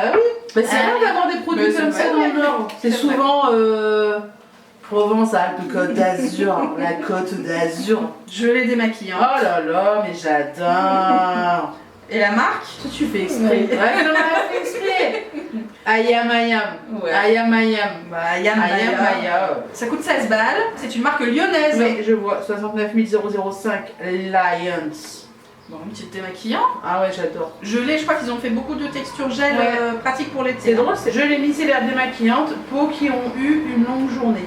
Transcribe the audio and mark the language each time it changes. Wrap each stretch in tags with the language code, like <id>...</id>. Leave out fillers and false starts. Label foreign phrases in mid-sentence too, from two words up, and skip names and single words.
<fr>bah oui. Bah, c'est Ah, rare d'avoir des produits bah, comme c'est ça vrai. dans le Nord. C'est C'est souvent Provence, Alpes, Côte d'Azur. La Côte d'Azur. Je les démaquille. Hein. Oh là là, mais j'adore. Et la marque? Ça tu fais exprès. Ouais, non, mais fait exprès. Ayam Ayam. Ouais. Ayam Ayam. Bah Ayam Ayam Ayam. Ayam. Ça coûte 16 balles. C'est une marque lyonnaise. Oui, je vois. 69 005 Lions. Bon, une petite démaquillant. Ah ouais, j'adore. Je crois qu'ils ont fait beaucoup de textures gel Ouais. pratiques pour l'été. C'est drôle, je l'ai mis, c'est l'air démaquillante, peaux qui ont eu une longue journée.</fr>